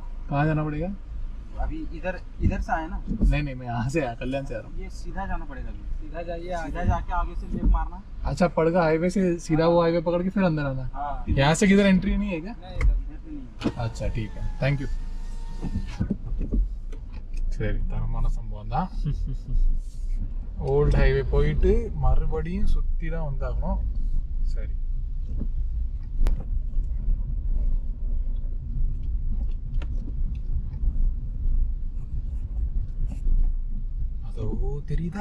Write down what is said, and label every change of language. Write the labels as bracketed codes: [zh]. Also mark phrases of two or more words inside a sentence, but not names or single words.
[hi] कहाँ जाना पड़ेगा? अभी इधर से आए ना? नहीं मैं यहाँ से आया, कल्याण से आ रहा हूँ। ये सीधा जाना पड़ेगा। अभी सीधा जाइए, सीधा जाके आगे से लेफ्ट मारना। अच्छा, पड़गा हाईवे से सीधा वो हाईवे पकड़ के फिर अंदर आना। हाँ यहाँ से किधर एंट्री नहीं है क्या? नहीं, इधर से नहीं। अच्छा ठीक है, [en] thank you. [ta] சரி, தரமான சம்பவம் தான். [en] old highway [ta] போயிட்டு மறுபடியும் சுற்றி தான் வந்தாகணும். சரி, அதோ தெரியுதா